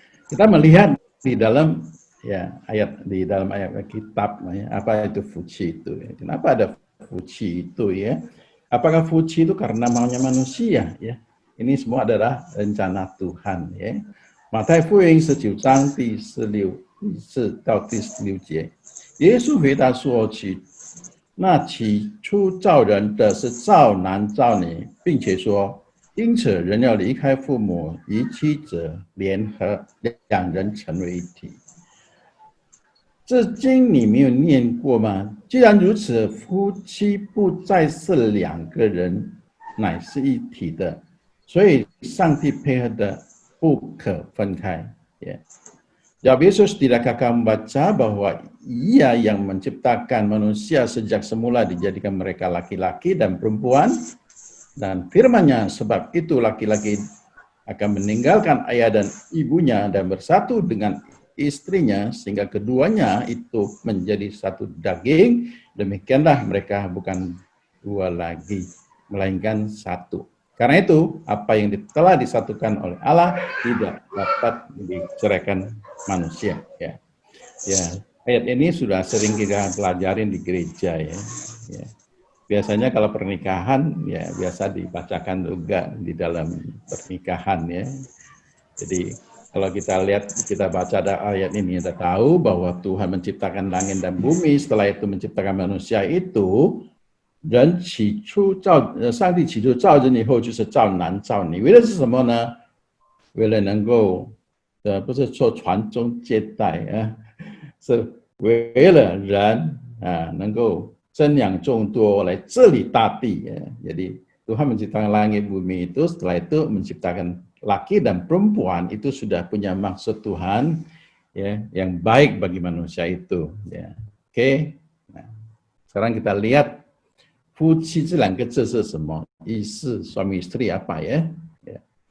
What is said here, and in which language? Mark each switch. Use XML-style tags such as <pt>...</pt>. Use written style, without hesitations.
<id>Kita melihat di dalam di dalam ayat kitab, ya, apa itu fuci itu, ya. Kenapa ada fuci itu, ya? Apakah fuci itu karena maunya manusia, ya? Ini semua adalah rencana Tuhan, ya.</id> <zh>马太福音19章第14到第16节，耶稣回答说：“那起初造人的是造男造女，并且说，因此人要离开父母，与妻子联合，两人成为一体。” 这经你没有念过吗？既然如此，夫妻不再是两个人，乃是一体的，所以上帝配合的不可分开。</zh> <id>Ya, Yesus tidakkah kamu baca bahwa Ia yang menciptakan manusia sejak semula dijadikan mereka laki-laki dan perempuan, dan firman-Nya, sebab itu laki-laki akan meninggalkan ayah dan ibunya dan bersatu dengan istrinya sehingga keduanya itu menjadi satu daging. Demikianlah mereka bukan dua lagi, melainkan satu. Karena itu, apa yang telah disatukan oleh Allah tidak dapat diceraikan manusia. Ya, ayat ini sudah sering kita pelajarin di gereja, ya. biasanya kalau pernikahan ya biasa dibacakan juga di dalam pernikahan ya. Jadi kalau kita lihat, kita baca ada ayat ini, kita tahu bahwa Tuhan menciptakan langit dan bumi, setelah itu menciptakan manusia itu,</id> <zh>人起初造，上帝起初造人以后就是造男造女，为的是什么呢？为了能够，不是说传宗接代啊，是为了人能够增养众多来治理大地ya.</zh> <id>Jadi Tuhan menciptakan langit bumi itu, setelah itu menciptakan laki dan perempuan, itu sudah punya maksud Tuhan ya yang baik bagi manusia itu ya. Oke. Nah, sekarang kita lihat</id> <zh>夫妻这两个字是什么意思？</zh> <id>suami istri apa ya? Ya.</id>